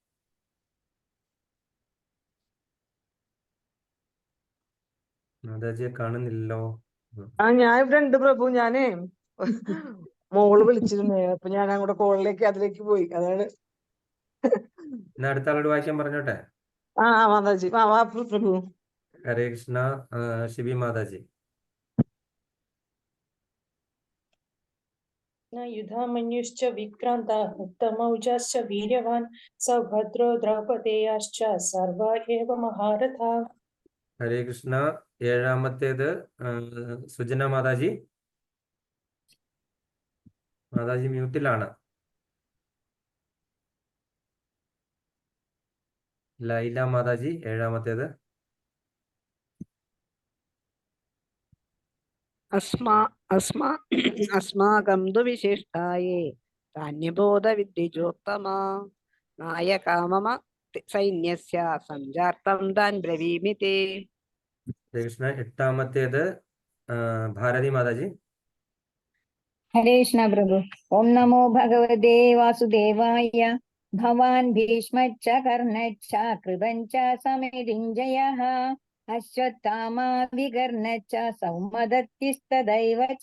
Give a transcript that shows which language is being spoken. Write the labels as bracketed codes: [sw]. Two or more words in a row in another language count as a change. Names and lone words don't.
[ml] മാതാജിയെ കാണുന്നില്ലല്ലോ. ഞാൻ ഇവിടെ ഉണ്ട് പ്രഭു. ഞാനേ മോള് വിളിച്ചിരുന്നേ, അപ്പൊ ഞാൻ അങ്ങോട്ട് കോളിലേക്ക് അതിലേക്ക് പോയി. അതാണ് എന്നാ അടുത്ത ആളോട് വായിക്കാൻ പറഞ്ഞോട്ടെ. മാതാജി പ്രഭു. ഹരേ കൃഷ്ണ. ശിബി മാതാജി. [sa] युधामन्युश्च विक्रान्तः उत्तमौजाश्च वीर्यवान् सभद्रो द्रौपदेयाश्च सर्व एव महारथाः. [ml] ഹരേ കൃഷ്ണ. ഏഴാമത്തേത് സുജന മാതാജി. മാതാജി മ്യൂട്ടിലാണ്. ലൈല മാതാജി ഏഴാമത്തേത്. [sa] अस्माकं तु विशिष्टाये धान्यबोधविद्युजोत्तमा नायकामम सैन्यस्य सञ्जातं तान् ब्रवीमि ते. [ml] കൃഷ്ണ. എട്ടാമത്തേത് ഭാരതി മാതാജി. [sa] ഹരേ കൃഷ്ണ പ്രഭു. ഓം നമോ ഭഗവതേ വാസുദേവായ. ഭവാൻ ഭീഷ്മച്ച കർണച്ച കൃപഞ്ച സമിതിഞ്ജയഃ അശ്വത്ഥാമാ വികർണച്ച സൗമദത്തിസ്തദൈവ ച.